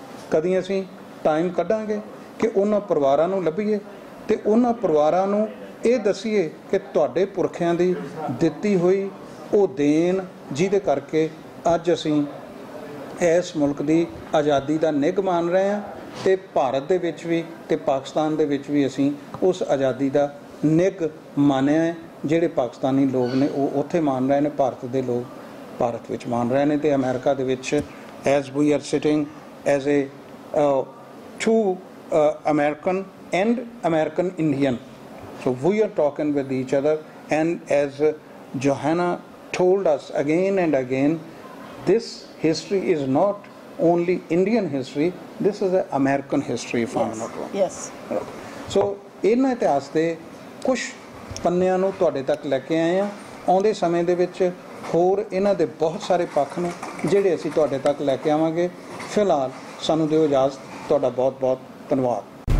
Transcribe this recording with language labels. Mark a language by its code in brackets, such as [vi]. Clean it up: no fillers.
[pa] ਕਦੀ ਅਸੀਂ ਟਾਈਮ ਕੱਢਾਂਗੇ ਕਿ ਉਹਨਾਂ ਪਰਿਵਾਰਾਂ ਨੂੰ ਲੱਭੀਏ ਅਤੇ ਉਹਨਾਂ ਪਰਿਵਾਰਾਂ ਨੂੰ ਇਹ ਦੱਸੀਏ ਕਿ ਤੁਹਾਡੇ ਪੁਰਖਿਆਂ ਦੀ ਦਿੱਤੀ ਹੋਈ ਉਹ ਦੇਣ ਜਿਹਦੇ ਕਰਕੇ ਅੱਜ ਅਸੀਂ ਇਸ ਮੁਲਕ ਦੀ ਆਜ਼ਾਦੀ ਦਾ ਨਿੱਘ ਮਾਣ ਰਹੇ ਹਾਂ, ਅਤੇ ਭਾਰਤ ਦੇ ਵਿੱਚ ਵੀ ਅਤੇ ਪਾਕਿਸਤਾਨ ਦੇ ਵਿੱਚ ਵੀ ਅਸੀਂ ਉਸ ਆਜ਼ਾਦੀ ਦਾ ਨਿੱਘ ਮਾਣਿਆ ਹੈ। ਜਿਹੜੇ ਪਾਕਿਸਤਾਨੀ ਲੋਕ ਨੇ ਉਹ ਉੱਥੇ ਮਾਣ ਰਹੇ ਨੇ, ਭਾਰਤ ਦੇ ਲੋਕ ਭਾਰਤ ਵਿੱਚ ਮਾਣ ਰਹੇ ਨੇ, ਅਤੇ ਅਮਰੀਕਾ ਦੇ ਵਿੱਚ [en] As we are sitting as a two American and American Indian. So we are talking with each other, and as Joanna told us again and again, this history is not only Indian history, this is an American history, if I'm not wrong. Yes. [pa] So ਇਹਨਾਂ ਇਤਿਹਾਸ ਦੇ ਕੁਝ ਪੰਨਿਆਂ ਨੂੰ ਤੁਹਾਡੇ ਤੱਕ ਲੈ ਕੇ ਆਏ ਹਾਂ। ਆਉਂਦੇ ਸਮੇਂ ਦੇ ਵਿੱਚ ਹੋਰ ਇਹਨਾਂ ਦੇ ਬਹੁਤ ਸਾਰੇ ਪੱਖ ਨੇ ਜਿਹੜੇ ਅਸੀਂ ਤੁਹਾਡੇ ਤੱਕ ਲੈ ਕੇ ਆਵਾਂਗੇ। ਫਿਲਹਾਲ ਸਾਨੂੰ ਦਿਓ ਇਜਾਜ਼ਤ। ਤੁਹਾਡਾ ਬਹੁਤ ਬਹੁਤ ਧੰਨਵਾਦ।